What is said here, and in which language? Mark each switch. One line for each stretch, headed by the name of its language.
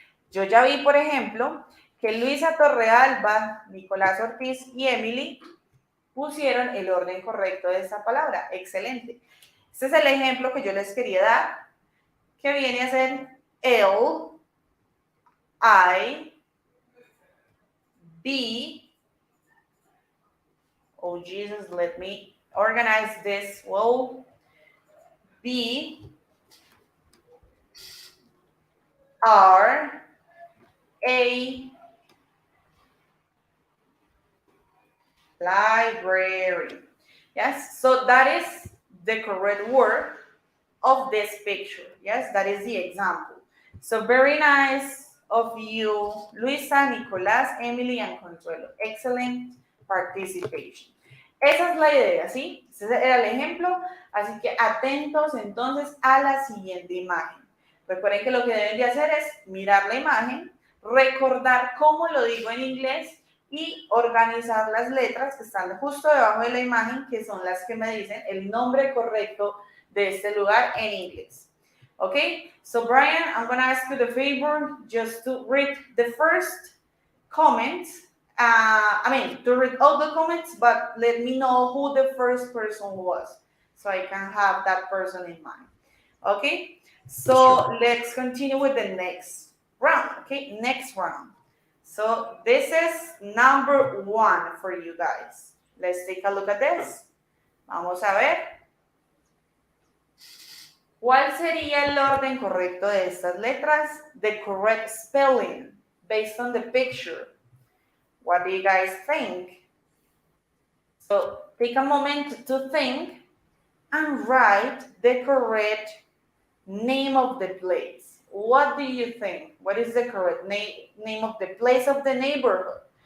Spanish: Yo ya vi, por ejemplo, que Luisa Torrealba, Nicolás Ortiz y Emily pusieron el orden correcto de esta palabra. Excelente. Este es el ejemplo que yo les quería dar, que viene a ser L, I, B,
English: Oh, Jesus, let me organize this. Will be are a library. Yes, so that is the correct word of this picture. Yes, that is the example. So very nice of you, Luisa, Nicolás, Emily, and Consuelo. Excellent participation.
Spanish: Esa es la idea, ¿sí? Ese era el ejemplo, así que atentos entonces a la siguiente imagen. Recuerden que lo que deben de hacer es mirar la imagen, recordar cómo lo digo en inglés y organizar las letras que están justo debajo de la imagen, que son las que me dicen el nombre correcto de este lugar en inglés.
English: Okay, so Brian, I'm going to ask you the favor just to read the first comment. To read all the comments, but let me know who the first person was so I can have that person in mind. Okay, so Sure. let's continue with the next round. Okay, next round. So this is number 1 for you guys. Let's take a look at this.
Spanish: Vamos a ver. ¿Cuál sería el orden correcto de estas letras?
English: The correct spelling based on the picture. What do you guys think? So take a moment to think and write the correct name of the place. What do you think? What is the correct name of the place of the neighborhood?